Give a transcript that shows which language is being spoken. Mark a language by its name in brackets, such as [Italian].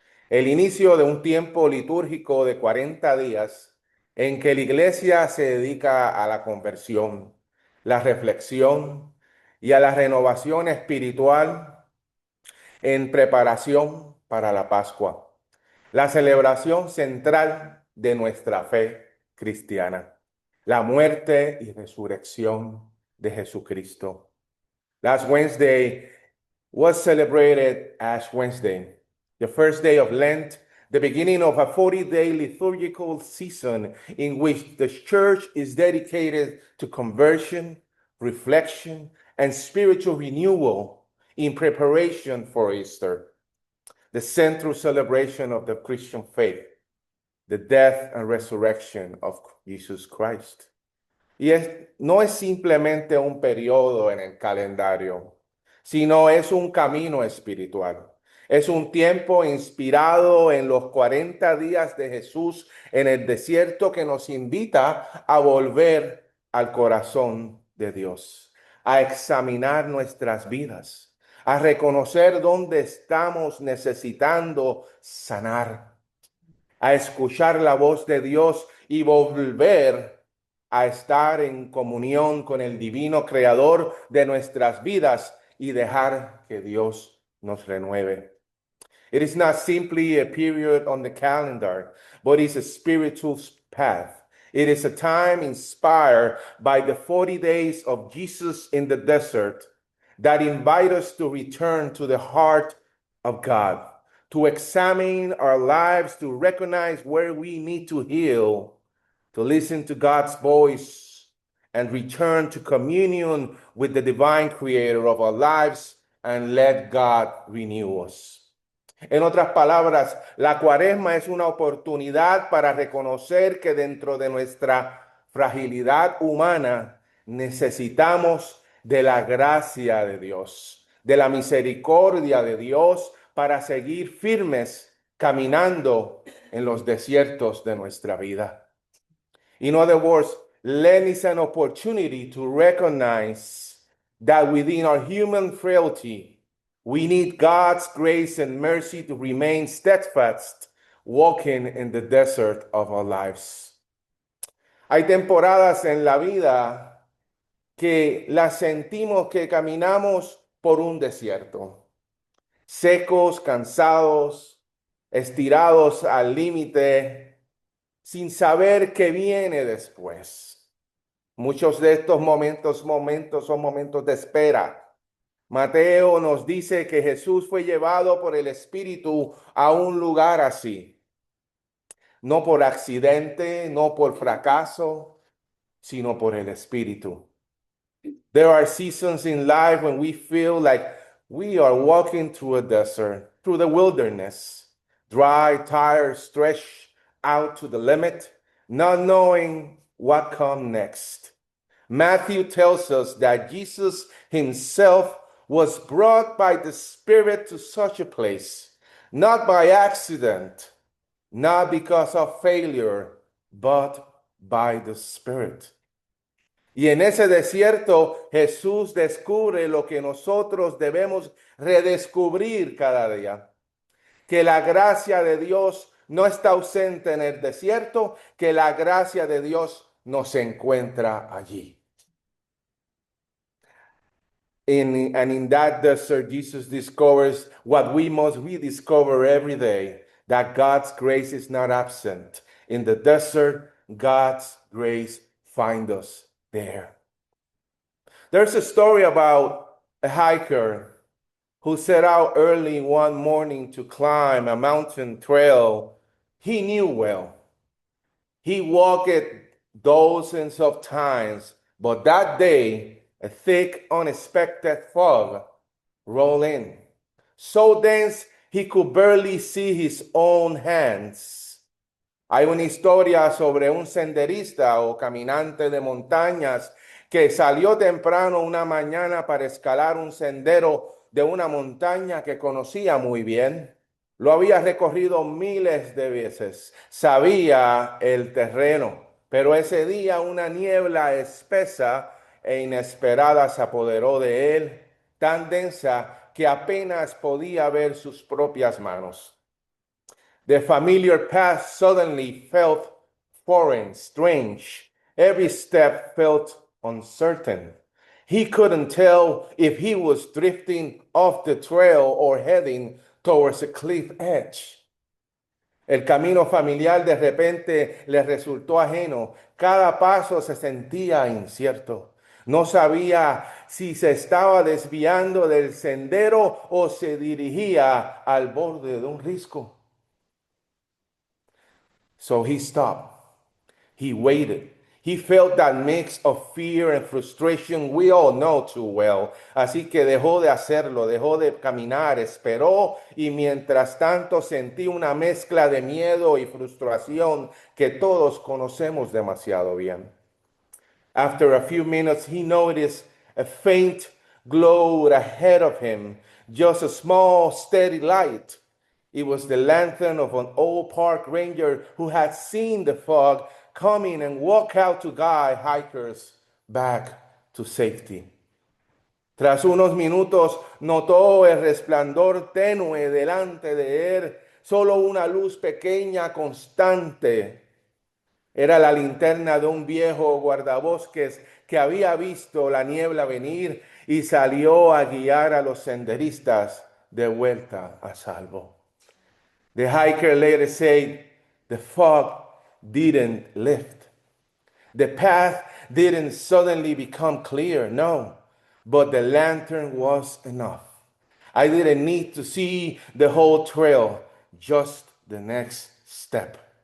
[Spanish] el inicio de un tiempo litúrgico de 40 días en que la iglesia se dedica a la conversión, la reflexión y a la renovación espiritual en preparación para la Pascua, la celebración central de nuestra fe cristiana, la muerte y resurrección de Jesucristo. [English] Last Wednesday was celebrated Ash Wednesday, the first day of Lent, the beginning of a 40-day liturgical season in which the church is dedicated to conversion, reflection, and spiritual renewal in preparation for Easter, the central celebration of the Christian faith, the death and resurrection of Jesus Christ. [Spanish] No es simplemente un periodo en el calendario, sino es un camino espiritual. Es un tiempo inspirado en los 40 días de Jesús en el desierto que nos invita a volver al corazón de Dios, a examinar nuestras vidas, a reconocer dónde estamos necesitando sanar, a escuchar la voz de Dios y volver a estar en comunión con el divino creador de nuestras vidas y dejar que Dios nos renueve. [English] It is not simply a period on the calendar, but it's a spiritual path. It is a time inspired by the 40 days of Jesus in the desert that invite us to return to the heart of God, to examine our lives, to recognize where we need to heal, to listen to God's voice, and return to communion with the divine creator of our lives and let God renew us. [Spanish] En otras palabras, la Cuaresma es una oportunidad para reconocer que dentro de nuestra fragilidad humana necesitamos de la gracia de Dios, de la misericordia de Dios para seguir firmes caminando en los desiertos de nuestra vida. [English] In other words, Lent is an opportunity to recognize that within our human frailty, we need God's grace and mercy to remain steadfast, walking in the desert of our lives. [Spanish] Hay temporadas en la vida que las sentimos que caminamos por un desierto, secos, cansados, estirados al límite, sin saber qué viene después. Muchos de estos momentos son momentos de espera. Mateo nos dice que Jesús fue llevado por el Espíritu a un lugar así. No por accidente, no por fracaso, sino por el Espíritu. [English] There are seasons in life when we feel like we are walking through a desert, through the wilderness, dry, tired, stretched out to the limit, not knowing what comes next. Matthew tells us that Jesus himself was brought by the Spirit to such a place, not by accident, not because of failure, but by the Spirit. [Spanish] Y en ese desierto Jesús descubre lo que nosotros debemos redescubrir cada día, que la gracia de Dios no está ausente en el desierto, que la gracia de Dios nos encuentra allí. [English] In that desert, Jesus discovers what we must rediscover every day, that God's grace is not absent. In the desert, God's grace finds us there. There's a story about a hiker who set out early one morning to climb a mountain trail he knew well. He walked it dozens of times, but that day, a thick, unexpected fog rolled in, so dense he could barely see his own hands. [Spanish] Hay una historia sobre un senderista o caminante de montañas que salió temprano una mañana para escalar un sendero de una montaña que conocía muy bien. Lo había recorrido miles de veces, sabía el terreno, pero ese día una niebla espesa e inesperada se apoderó de él, tan densa que apenas podía ver sus propias manos. [English] The familiar path suddenly felt foreign, strange. Every step felt uncertain. He couldn't tell if he was drifting off the trail or heading towards a cliff edge. [Spanish] El camino familiar de repente le resultó ajeno. Cada paso se sentía incierto. No sabía si se estaba desviando del sendero o se dirigía al borde de un risco. [English] So he stopped. He waited. He felt that mix of fear and frustration we all know too well. [Spanish] Así que dejó de hacerlo, dejó de caminar, esperó y mientras tanto sentí una mezcla de miedo y frustración que todos conocemos demasiado bien. [English] After a few minutes, he noticed a faint glow ahead of him, just a small, steady light. It was the lantern of an old park ranger who had seen the fog coming and walk out to guide hikers back to safety. [Spanish] Tras unos minutos notó el resplandor tenue delante de él, solo una luz pequeña constante. Era la linterna de un viejo guardabosques que había visto la niebla venir y salió a guiar a los senderistas de vuelta a salvo. [English] The hiker later said, the fog didn't lift. The path didn't suddenly become clear, no, but the lantern was enough. I didn't need to see the whole trail, just the next step.